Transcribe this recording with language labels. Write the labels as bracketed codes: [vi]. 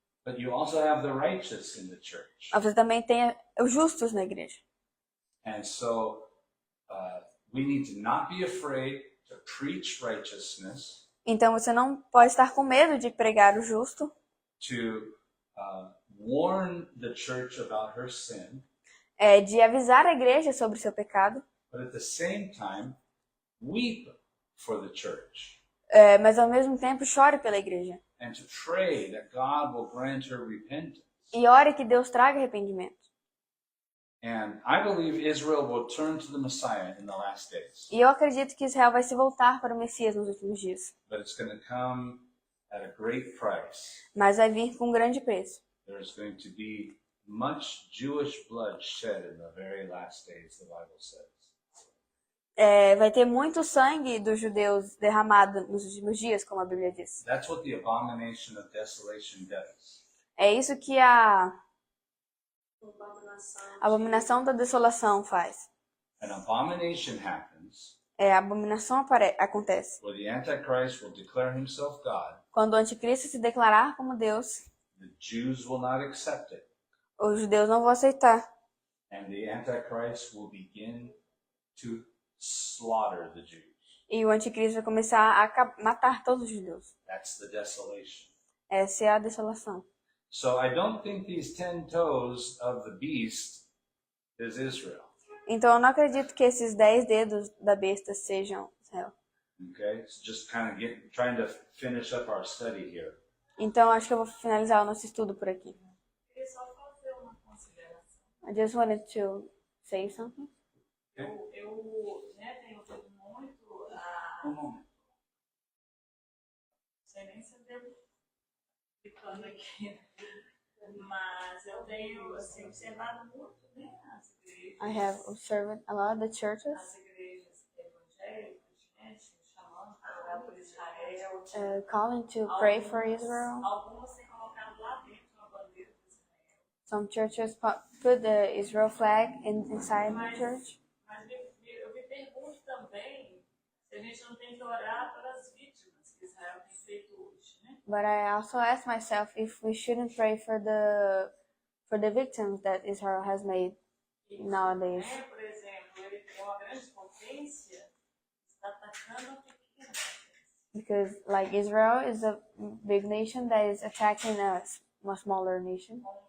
[en] But you also have the righteous in the church. [pt] Mas você também tem os justos na igreja. [en] And so we need to not be afraid to preach righteousness, [pt] Então você não pode estar com medo de pregar o justo, [en] to warn the church about her sin, [pt] de avisar a igreja sobre o seu pecado, [en] but at the same time, weep for the church [pt] mas ao mesmo tempo chore pela igreja. [en] and to pray that God will grant her repentance. [pt] E ore que Deus traga arrependimento. [en] And I believe Israel will turn to the Messiah in the last days, [pt] E eu acredito que Israel vai se voltar para o Messias nos últimos dias. [en] but it's going to come at a great price. [pt] Mas vai vir com um grande preço. [en] There's going to be much Jewish blood shed in the very last days, the Bible says. [pt] Vai ter muito sangue dos judeus derramado nos últimos dias, como a Bíblia diz. [en] That's what the abomination of desolation does. [pt] É isso que a abominação da desolação faz. [en] An abomination happens [pt] A abominação acontece [en] where the Antichrist will declare himself God. [pt] quando o anticristo se declarar como Deus. [en] The Jews will not accept it. [pt] Os judeus não vão aceitar. [en] And the Antichrist will begin to slaughter the Jews. [pt] E o anticristo vai começar a matar todos os judeus. [en] That's the desolation. [pt] Essa é a desolação. [en] So I don't think these 10 toes of the beast is Israel. [pt] Então eu não acredito que esses 10 dedos da besta sejam Israel. [en] Okay? It's just kind of trying to finish up our study here. [pt] Então acho que eu vou finalizar o nosso estudo por aqui. queria só fazer uma consideração. [en] I just wanted to say something. [pt] Eu tenho ouvido muito Um momento. sei nem se eu devo ficando aqui. Mas eu tenho assim, observado muito, né, as igrejas. [en] I have observed a lot of the churches [pt] As igrejas evangélicas, né, chamando para orar por Israel. [en] calling to pray for Israel. [pt] Algumas têm colocado lá dentro uma bandeira de Israel. [en] Some churches put the Israel flag inside the church. [pt] Mas eu me pergunto também se a gente não tem que orar pelas vítimas que Israel tem feito hoje, né? [en] But I also ask myself if we shouldn't pray for the victims that Israel has made nowadays. [pt] Né? Por exemplo, ele é uma grande potência, está atacando a pequena potência. [en] Because like Israel is a big nation that is attacking a smaller nation.